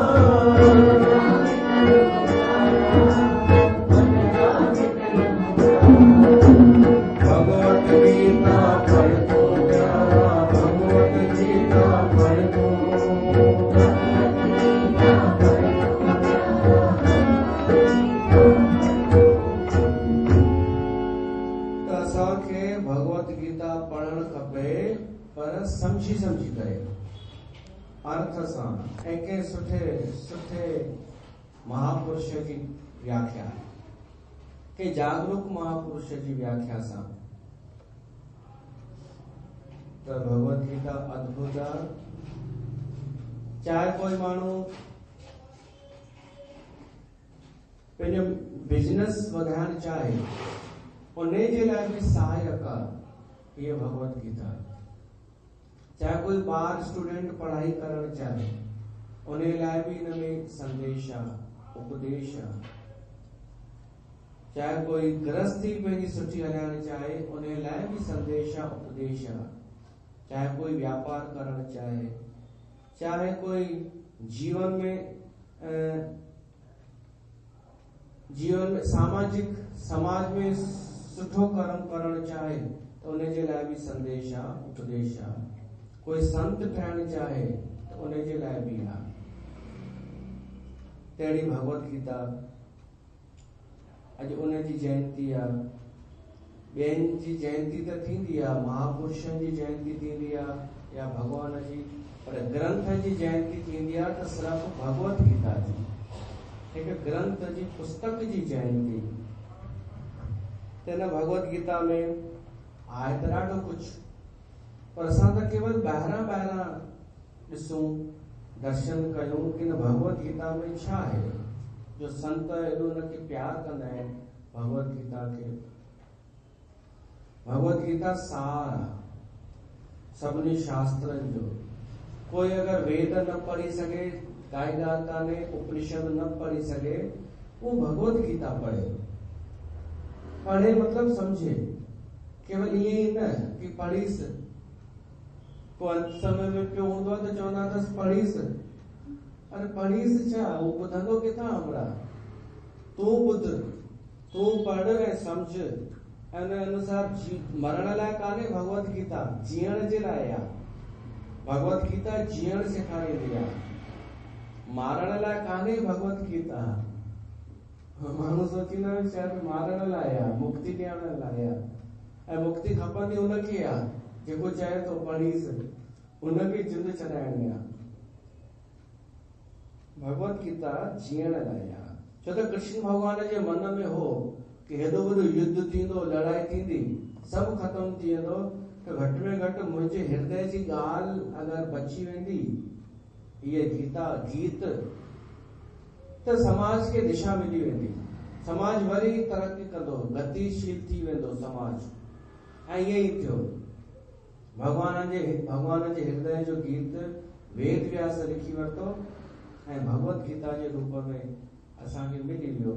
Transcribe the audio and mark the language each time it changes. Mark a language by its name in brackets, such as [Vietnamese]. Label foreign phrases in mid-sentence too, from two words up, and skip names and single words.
[Sindhi] भगवत गीता पढ़ तो प्यारा भगवत गीता पढ़ तो भगवत गीता पढ़ण खपे पर समझी समझी करे अर्थ सां ऐं कंहिं सुठे सुठे महापुरुष जी व्याख्या कंहिं जागरूक महापुरुष जी व्याख्या सां त भगवत गीता अद्भुत आहे। चाहे कोई माण्हू पंहिंजो बिजनेस वधाइण चाहे उन जे लाइ बि सहायक आहे ये भगवत गीता। चाहे कोई ॿार स्टूडेंट पढ़ाई करण चाहे उन लाइ बि इन में संदेश आहे उपदेश आहे। चाहे कोई गृहस्थी पंहिंजी सुठी हलाइण चाहे उन लाइ बि संदेश आहे उपदेश आहे। चाहे कोई व्यापार करण चाहे चाहे कोई जीवन में सामाजिक समाज में सुठो कर्म करण चाहे तो उन जे लाइ बि संदेश आहे उपदेश आहे। कोई संत ठहण चाहे तो उन जे लाइ बि आहे। तहिड़ी भगवत गीता अॼु उन जी जयंती आहे। ॿियनि जी जयंती त थींदी आहे महापुरुषनि जी जयंती थींदी आहे या भगवान जी पर ग्रंथ जी जयंती थींदी आहे त सिर्फ़ु भगवत गीता जी हिकु ग्रंथ जी पुस्तक जी जयंती। त हिन भगवत गीता में आहे त ॾाढो कुझु पर असां त केवल ॿाहिरां ॿाहिरां ॾिसूं दर्शन कयूं कि न भगवत गीता में छा आहे जो संत एॾो हुनखे प्यार कंदा आहिनि भगवत गीता खे। भगवत गीता सार आहे सभिनी शास्त्रनि जो। कोई अगर वेद न पढ़ी सके काई ॻाल्हि कान्हे उपनिषद न पढ़ी सके वो भगवत गीता पढ़े। पढ़े मतलब समझे केवल ये ही न कि पढ़ीस को अंत समय में पियो हूंदो आहे त चवंदा अथसि पढ़ीस। अरे पढ़ीस छा वो ॿुधंदो किथां हमरा। तूं ॿुध तूं पढ़ ऐं समझ ऐं उन अनुसार मरण लाइ कान्हे भगवत गीता जीअण जे लाइ आहे। भगवत गीता जीअण सेखारींदी आहे मारण लाइ कान्हे भगवत गीता। माण्हू सोचींदा आहिनि शायदि मारण लाइ आहे मुक्ति ॾियण लाइ आहे ऐं मुक्ति खपंदी उनखे आहे जेको चए थो पढ़ीस उनखे जिंद छॾाइणी आहे। भगवत गीता जीअण लाइ आहे छो त कृष्ण भगवान जे मन में हो कि हेॾो वॾो युद्ध थींदो लड़ाई थींदी सभु ख़तम थी वेंदो त घटि में घटि मुंहिंजे हृदय जी ॻाल्हि अगरि बची वेंदी ये गीता गीत त समाज खे दिशा मिली वेंदी। समाज वरी तरक़ी कंदो गतिशील थी वेंदो समाज। ऐं ईअं ई थियो भगवान जे हृदय जो गीत वेद व्यास लिखी वरितो ऐं भगवत गीता जे रूप में असांखे मिली वियो।